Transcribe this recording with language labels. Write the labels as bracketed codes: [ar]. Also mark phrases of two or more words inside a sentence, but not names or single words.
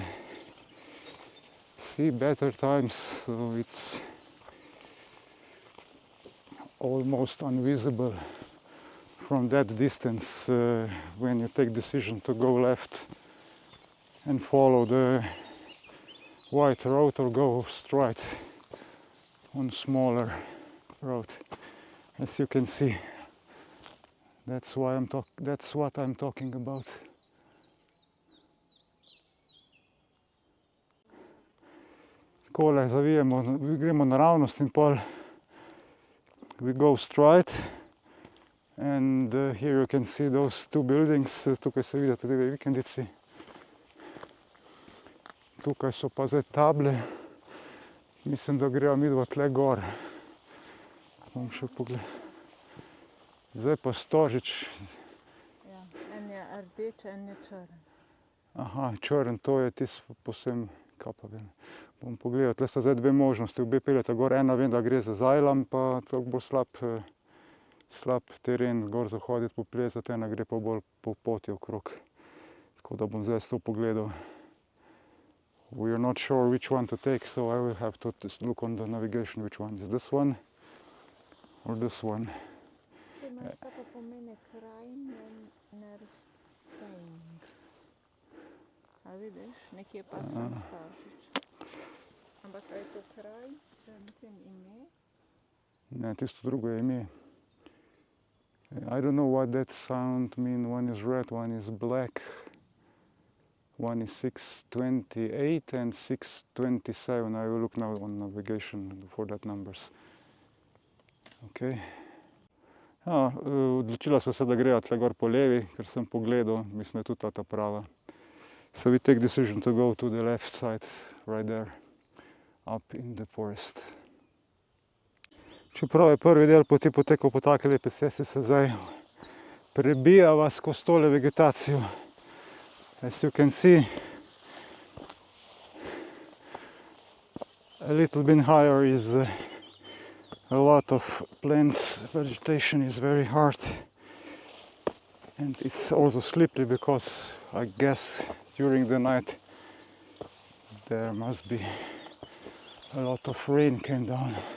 [en] see better times, so it's almost invisible from that distance when you take decision to go left and follow the white road or go straight on smaller road. As you can see, that's what I'm talking about. [sl] Takole zavijemo, gremo naravnost in pol [en] we go straight. And here you can see those 2 buildings. [sl] Tukaj se vidite 2 vikendici. Tukaj so pa zdaj table. Mislim, da greva midva tle gor. Bom še pogledal. Zdaj pa Stožič. Ja, en je rdeč, en je črn. Aha, črn, to je tisto posem, kaj pa vem. Bom pogledal, tle sta zdaj 2 možnosti. Obe peljeta gor, ena vem, da gre za Zajlam, pa toliko bolj slab teren, gor zahoditi, poplezati, ena gre pa bolj po poti okrog. Tako da bom zdaj to pogledal. [en] We are not sure which one to take, so I will have to look on the navigation which one is this one or this one. [sl] Kaj pa pomeni Krajnenstein? A vidiš, nekje pa sam Stašič. Ampak kaj je to kraj, mislim ime? Ne, tisto drugo je ime. [en] I don't know what that sound mean. One is red, one is black. One is 628 and 627. I will look now on navigation for that numbers. Okay. [sl] Odločila sva se, da greva tle gor po levi, ker sem pogledal, mislim, da je tudi ta prava. [en] So we take decision to go to the left side, right there, up in the forest. [sl] Čeprav je prvi del poti potekal po taki lepi cesti, se zdaj prebijava skozi tole vegetacijo. [en] As you can see, a little bit higher is a lot of plants. Vegetation is very hard, and it's also slippery because I guess during the night there must be a lot of rain came down.